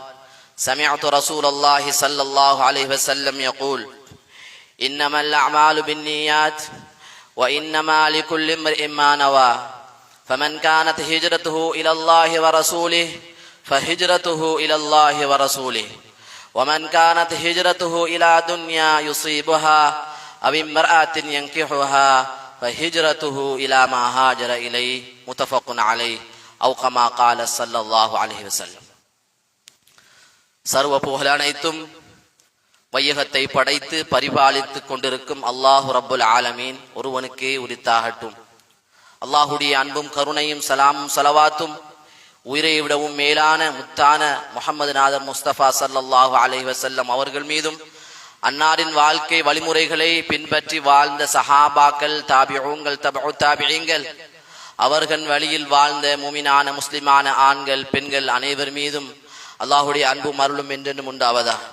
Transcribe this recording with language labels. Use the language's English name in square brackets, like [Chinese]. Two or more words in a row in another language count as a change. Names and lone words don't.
[Arabic] سمعت رسول الله صلى الله عليه وسلم يقول: إنما الأعمال بالنيات وإنما لكل امرئ ما نوى، فمن كانت هجرته إلى الله ورسوله فهجرته إلى الله ورسوله، ومن كانت هجرته إلى دنيا يصيبها أو امرأة ينكحها فهجرته إلى ما هاجر إليه. متفق عليه أو كما قال صلى الله عليه وسلم. [Tamil] சர்வ புகழ் அனைத்தும் வையகத்தை படைத்து பரிபாலித்துக் கொண்டிருக்கும் [Arabic] الله رب العالمين [Tamil] ஒருவனுக்கே உரித்தாகட்டும். அல்லாஹுடைய அன்பும் கருணையும் சலாமும் சலவாத்தும் உயிரை விடவும் மேலான முத்தான முஹம்மது நாதர் முஸ்தபா [Arabic] صلى الله عليه وسلم [Tamil] அவர்கள் மீதும், அன்னாரின் வாழ்க்கை வழிமுறைகளை பின்பற்றி வாழ்ந்த சஹாபாக்கள், தாபிஊன்கள், தபஉ தாபிஈன்கள், அவர்கள் வழியில் வாழ்ந்த முமினான முஸ்லிமான ஆண்கள் பெண்கள் அனைவர் மீதும் அல்லாஹுடைய அன்பும் அருளும் என்றென்றும் உண்டாவதா.